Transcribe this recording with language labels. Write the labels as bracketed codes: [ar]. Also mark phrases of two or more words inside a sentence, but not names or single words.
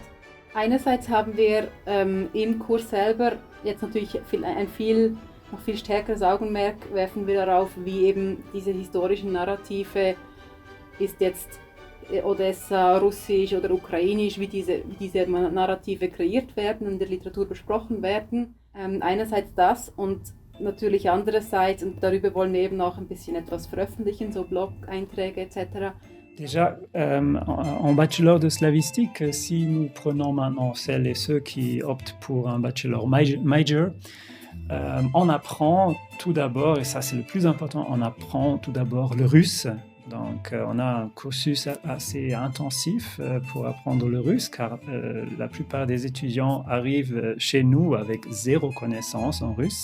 [de] Einerseits haben wir im Kurs selber jetzt natürlich noch viel stärkeres Augenmerk werfen wir darauf, wie eben diese historischen Narrative, ist jetzt Odessa russisch oder ukrainisch, wie diese Narrative kreiert werden und in der Literatur besprochen werden. Einerseits das und natürlich andererseits, und darüber wollen wir eben auch ein bisschen etwas veröffentlichen, so Blog-Einträge etc. [fr] Déjà, en bachelor de slavistique, si nous prenons maintenant celles et ceux qui optent pour un bachelor major, on apprend tout d'abord, et ça c'est le plus important, on apprend tout d'abord le russe. Donc, on a un cursus assez intensif pour apprendre le russe, car la plupart des étudiants arrivent chez nous avec zéro connaissance en russe.